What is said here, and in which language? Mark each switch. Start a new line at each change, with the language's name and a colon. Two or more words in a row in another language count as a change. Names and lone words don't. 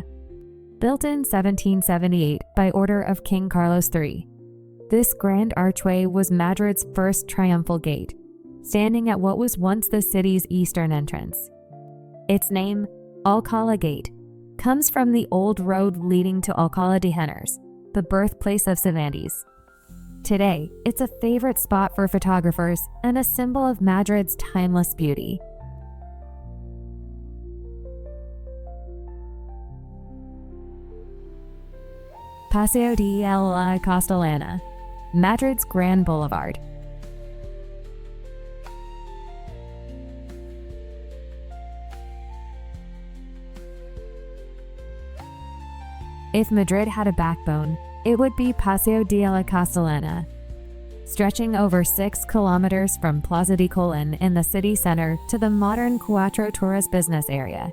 English: Built in 1778 by order of King Carlos III, this grand archway was Madrid's first triumphal gate, standing at what was once the city's eastern entrance. Its name, Alcala Gate, comes from the old road leading to Alcala de Henares, the birthplace of Cervantes. Today, it's a favorite spot for photographers and a symbol of Madrid's timeless beauty. Paseo de la Castellana, Madrid's Grand Boulevard. If Madrid had a backbone, it would be Paseo de la Castellana, stretching over 6 kilometers from Plaza de Colón in the city center to the modern Cuatro Torres business area.